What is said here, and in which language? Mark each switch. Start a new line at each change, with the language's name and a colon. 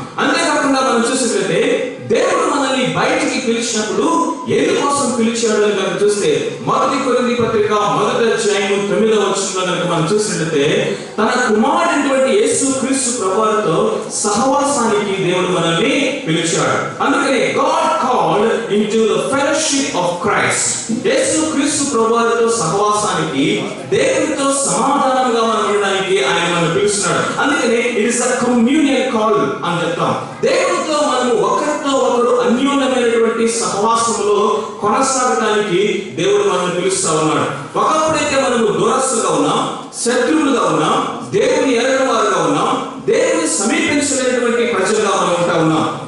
Telugu: అంతేకాకుండా మనం చూసినట్లయితే దేవుడు మనల్ని బయటికి పిలిచినప్పుడు ఎందుకోసం పిలిచాడు అని కనుక చూస్తే 1 కొరింథీ పత్రిక 1వ అధ్యాయం 9వ వచనంలో కనుక మనం చూసినట్లయితే తన కుమారుడైనటువంటి యేసు క్రీస్తు ప్రభువుతో సహవాసానికి దేవుడు మనల్ని పిలిచాడు. అందుకనే
English: God called into the fellowship of Christ.
Telugu: యేసు క్రీస్తు ప్రభువుతో సహవాసానికి, దేవునితో సమాధానంగా మనం ఉండడానికి ఆయన మనల్ని పిలుస్తున్నాడు. అందుకనే
English: it is a communion call
Telugu: అని చెప్తాం. దేవునితో మనము ఒకరితో ఒకరు అన్యోన్యమైనటువంటి సహవాసంలో కొనసాగడానికి దేవుడు మనల్ని పిలుస్తా ఉన్నాడు. ఒకప్పుడైతే మనము దూరస్తులుగా ఉన్నాం, శత్రువులుగా ఉన్నాం, దేవుని ఎరగని వారుగా ఉన్నాం, దేవుని సమీపించలేనటువంటి ప్రజలుగా మనం ఉంటా ఉన్నాం.